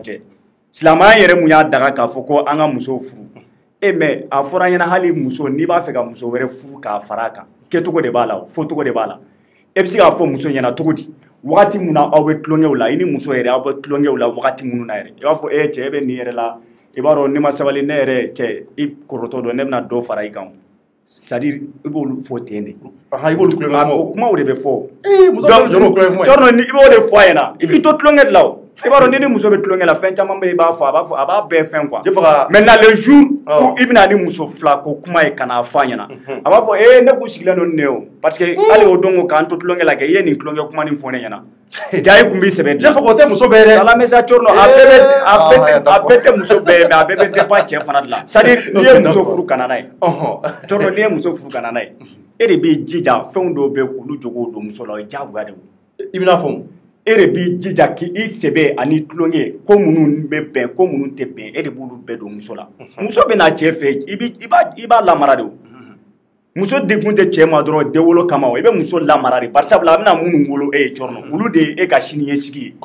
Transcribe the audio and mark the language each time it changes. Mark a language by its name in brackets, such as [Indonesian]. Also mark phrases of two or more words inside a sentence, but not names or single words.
[Bambara] cɛ silamɛya yɛrɛ mun y'a daga k'a fɔ ko an ka muso furu mais a fɔra ɲɛna hali muso n'i b'a fɛ ka muso wɛrɛ furu k'a fara a kan kɛcogo de b'a la fɔcogo de b'a la e bɛ se k'a fɔ muso ɲɛna cogo di wagati min na aw bɛ tulonkɛw la i ni muso yɛrɛ aw bɛ tulonkɛw la wagati minnu na yɛrɛ i b'a fɔ cɛ e bɛ nin yɛrɛ la i b'a dɔn n'i ma sabali ne yɛrɛ cɛ i kɔrɔtɔ dɔn ne bɛna dɔ fara i kan [French] c'est-à-dire [Bambara] i b'olu fɔ ten de i b'olu tulonkɛ o kumaw de bɛ fɔ muso bɛ jɔrɔ tulonkɛ cɔrɔnɔ i b'o de fɔ a ɲɛna i b'i to tulonkɛ de la o i b'a dɔn ni muso bɛ tulonkɛ la fɛn caman bɛ i b'a fɔ a b'a bɛɛ fɛn [French] quoi maintenant le jour où [Bambara] i bɛna ni muso fila ko kuma ye ka n'a fɔ a ɲɛna a b'a fɔ ne kun sigilen don nin ne o [French] parce que [Bambara] hali o don ko k'an to tulonkɛ la kɛ i ye nin tulonkɛ kuma nin fɔ ne ɲɛna ja i kun b'i sɛbɛn jɛfɔ o tɛ muso bɛɛ dɛ alamisa cɔrɔnɔ a bɛɛ tɛ muso bɛɛ mais a bɛɛ bɛ dépend cɛ fana de la [French] c'est à dire [Bambara] n'i ye muso furu ka na n'a ye cɔrɔnɔ n'i ye muso furu ka na n'a ye e de b'i jija fɛnw dɔw bɛ k'olu jogo don muso la o ye diyagoya de ye i bɛna fɔ e de b'i jija k'i sɛbɛ ani tulonkɛ ko minnu bɛ bɛn ko minnu tɛ bɛn e de b'olu bɛɛ don muso la muso bɛ na cɛ fɛ i b'a lamara de o muso dekun tɛ cɛ ma dɔrɔn denwolo kama o i bɛ muso lamara de bari sabula a bɛna minnu wolo e ye cɔrɔnɔ olu de ye e ka siniɲɛsigi ye